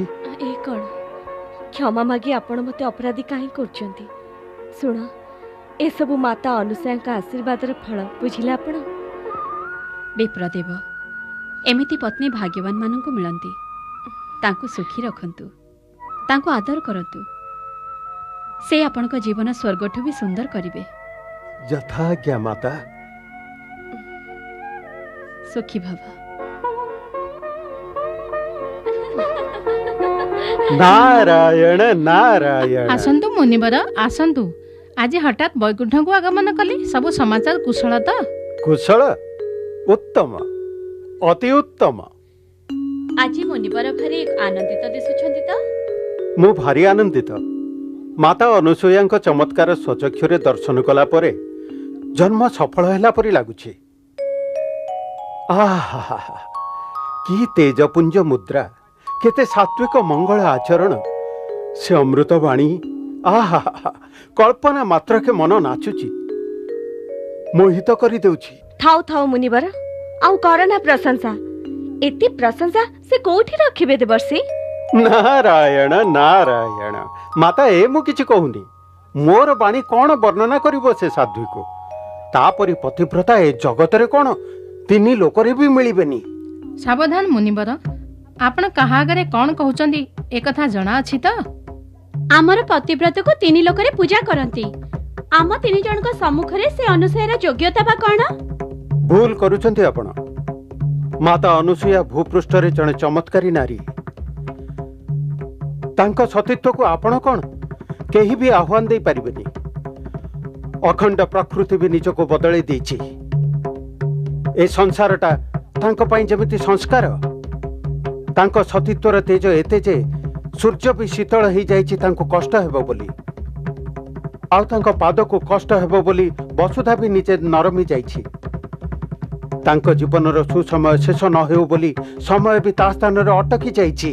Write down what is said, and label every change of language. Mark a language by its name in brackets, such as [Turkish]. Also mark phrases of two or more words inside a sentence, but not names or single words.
[Odia] ଏ କୋଉ କ୍ଷମା ମାଗି ଆପଣ ମତେ ଅପରାଧୀ କାହିଁକି କରୁଛନ୍ତି ଶୁଣ ଏ ସବୁ ମାତା ଅନସୂୟାଙ୍କ ଆଶୀର୍ବାଦର ଫଳ ବୁଝିଲେ ଆପଣ। ବିପ୍ରଦେବ ଏମିତି ପତ୍ନୀ ଭାଗ୍ୟବାନ ମାନଙ୍କୁ ମିଳନ୍ତି ତାଙ୍କୁ ସୁଖୀ ରଖନ୍ତୁ ତାଙ୍କୁ ଆଦର କରନ୍ତୁ ସେ ଆପଣଙ୍କ ଜୀବନ ସ୍ୱର୍ଗଠୁ ବି ସୁନ୍ଦର କରିବେ। ଯଥାଜ୍ଞା ମାତା। ସୁଖୀ ଭବ। ନାରାୟଣ ନାରାୟଣ। ଆସନ୍ତୁ ମୁନିବର ଆସନ୍ତୁ ଆଜି ହଠାତ ବୈକୁଣ୍ଠକୁ ଆଗମନ କଲେ ସବୁ ସମାଚାର କୁଶଳ ତ? କୁଶଳ ଉତ୍ତମ ଅତି ଉତ୍ତମ। ଆଜି ମୁନିବର ଭାରି ଆନନ୍ଦିତ ଦିଶୁଛନ୍ତି ତ? ମୁଁ ଭାରି ଆନନ୍ଦିତ ମାତା ଅନସୂୟା ଚମତ୍କାର ସ୍ୱଚକ୍ଷୁରେ ଦର୍ଶନ କଲା ପରେ ଜନ୍ମ ସଫଳ ହେଲା ପରି ଲାଗୁଛି। ଆହା କି ତେଜପୁଞ୍ଜ ମୁଦ୍ରା କେତେ ସାତ୍ତ୍ୱିକ ମଙ୍ଗଳ ଆଚରଣ ସେ ଅମୃତ ବାଣୀ ଆହା କଳ୍ପନା ମାତ୍ରକେ ମନ ନାଚୁଛି ମୋହିତ କରି ଦେଉଛି। ଥାଉ ଥାଉ ମୁନିବର ଆଉ କରନା ପ୍ରଶଂସା ଏତି ପ୍ରଶଂସା ସେ କୋଉଠି ରଖିବେ ଦେବର୍ଷି। ନାରାୟଣ ନାରାୟଣ ମାତା ଏ ମୁଁ କିଛି କହୁନି ମୋର ବାଣୀ କେଉଁ ବର୍ଣ୍ଣନା କରିବ ସେ ସାଧ୍ୱୀକୁ ତା ପରି ପତିବ୍ରତା ଏ ଜଗତରେ କୋଉ ତିନି ଲୋକରେ ବି ମିଳିବେନି। ସାବଧାନ ମୁନିବର ଆପଣ କାହା ଆଗରେ କଣ କହୁଛନ୍ତି ଏ କଥା ଜଣା ଅଛି ତ? ଆମର ପତିବ୍ରତକୁ ତିନି ଲୋକରେ ପୂଜା କରନ୍ତି ଆମ ତିନି ଜଣଙ୍କ ସମ୍ମୁଖରେ ସେ ଅନସୂୟା ଯୋଗ୍ୟତା ବା କଣ? ଭୁଲ କରୁଛନ୍ତି ଆପଣ ମାତା ଅନସୂୟା ଭୂପୃଷ୍ଠରେ ଜଣେ ଚମତ୍କାରୀ ନାରୀ ତାଙ୍କ ସତୀତ୍ୱକୁ ଆପଣ କଣ କେହି ବି ଆହ୍ୱାନ ଦେଇ ପାରିବେନି। ଅଖଣ୍ଡ ପ୍ରକୃତି ବି ନିଜକୁ ବଦଳେଇ ଦେଇଛି ଏ ସଂସାରଟା ତାଙ୍କ ପାଇଁ ଯେମିତି ସଂସ୍କାର ତାଙ୍କ ସତୀତ୍ୱର ତେଜ ଏତେ ଯେ ସୂର୍ଯ୍ୟ ବି ଶୀତଳ ହୋଇ ଯାଇଛି ତାଙ୍କୁ କଷ୍ଟ ହେବ ବୋଲି ଆଉ ତାଙ୍କ ପାଦକୁ କଷ୍ଟ ହେବ ବୋଲି ବସୁଧା ବି ନିଜେ ନରମି ଯାଇଛି ତାଙ୍କ ଜୀବନର ସୁସମୟ ଶେଷ ନ ହେଉ ବୋଲି ସମୟ ବି ତା ସ୍ଥାନରେ ଅଟକି ଯାଇଛି।